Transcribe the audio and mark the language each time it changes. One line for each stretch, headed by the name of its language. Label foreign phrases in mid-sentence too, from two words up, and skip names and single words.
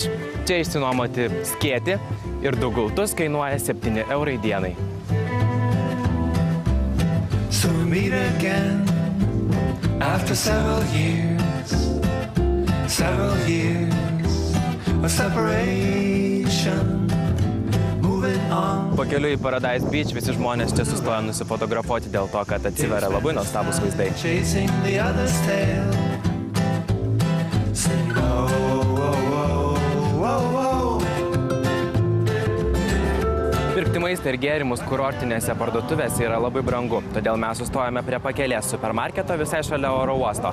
Lithuanian: Čia išsinuomoti skėtį ir 2 gultus kainuoja 7 eurai dienai.
English: So we meet again after several years of separation.
Lithuanian: Pakeliui į Paradise Beach visi žmonės čia sustoja nusifotografuoti dėl to, kad atsiveria labai nuostabūs vaizdai. Pirkti maistą ir gėrimus kurortinėse parduotuvėse yra labai brangu, todėl mes sustojame prie pakelės supermarketo visai šalia oro uosto.